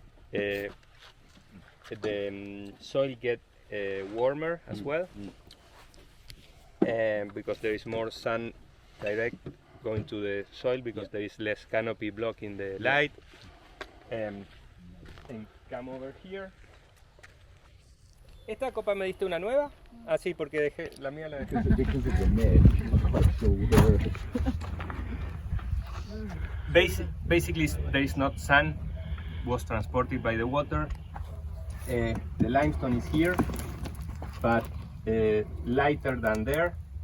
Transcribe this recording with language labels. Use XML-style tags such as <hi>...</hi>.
<en>The soil get warmer as well, because there is more sun direct going to the soil because there is less canopy blocking the light. And come over here.</en> <es>¿Esta copa me diste una nueva? Ah, sí, porque dejé la mía la dejé.</es> <en>Because of the net, I'm quite sure. Basically, there is not sun, was transported by the water. The limestone is here, but lighter than there.</en>